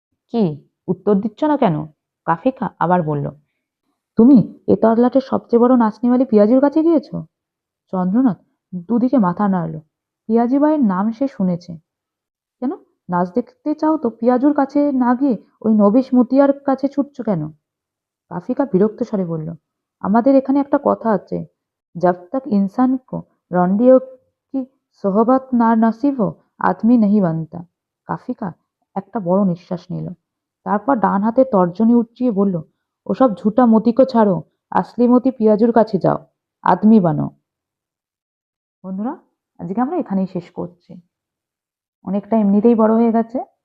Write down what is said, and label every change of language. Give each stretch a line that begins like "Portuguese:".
Bangla: কি, উত্তর দিচ্ছ না কেন? কাফি খাঁ আবার বলল, তুমি এ তল্লাটের সবচেয়ে বড় নাচনিওয়ালি পিয়াজির কাছে গিয়েছ? চন্দ্রনাথ দুদিকে মাথা নাড়ল। পিয়াজি বাইয়ের নাম সে শুনেছে। কেন? নাচ দেখতে চাও তো পিয়াজুর কাছে না গিয়ে ওই নবিশ মতিয়ার কাছে ছুটছ কেন? কাফি খাঁ বিরক্ত স্বরে বলল, আমাদের এখানে একটা কথা আছে,
Hindi: जब तक इंसान को रौंडियों की सोहबत ना नसीब हो आदमी नहीं बनता।
Bangla: কাফি খাঁ একটা বড় নিঃশ্বাস নিল। তারপর ডান হাতে তর্জনী উঁচিয়ে বলল, ওসব ঝুটা মতিকে ছাড়ো, আসলি মতি পিয়াজুর কাছে যাও, আদমি বানো। বন্ধুরা, আজকে আমরা এখানেই শেষ করছি। অনেকটা এমনিতেই বড় হয়ে গেছে।